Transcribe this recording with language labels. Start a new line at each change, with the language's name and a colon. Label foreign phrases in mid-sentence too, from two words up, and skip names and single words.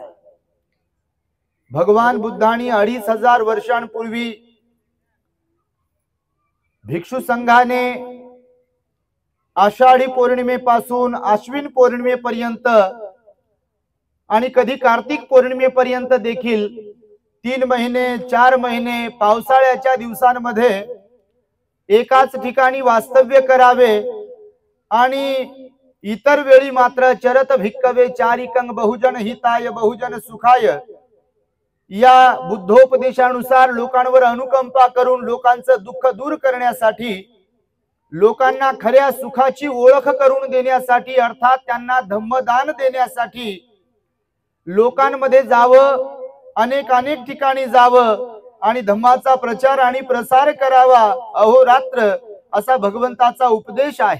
Marathi: भगवान बुद्धांनी 2500 वर्षांपूर्वी भिक्षू संघाने आषाढी पौर्णिमेपासून आश्विन पौर्णिमेपर्यंत आणि कधी कार्तिक पौर्णिमेपर्यंत देखील 3 महिने 4 महिने पावसाळ्याच्या दिवसांमध्ये एकाच ठिकाणी वास्तव्य करावे आणि इतर वेळी मात्र
Pali: चरत भिक्कवे चारिकंग बहुजन हिताय बहुजन सुखाय
Marathi: या बुद्धोपदेशानुसार लोकांवर अनुकंपा करून लोकांचं दुःख दूर करण्यासाठी लोकांना खऱ्या सुखाची ओळख करून देण्यासाठी, अर्थात त्यांना धम्मदान देण्यासाठी लोकांमध्ये जावं, अनेक ठिकाणी जावं आणि धम्माचा प्रचार आणि प्रसार करावा अहोरात्र, असा भगवंताचा उपदेश आहे.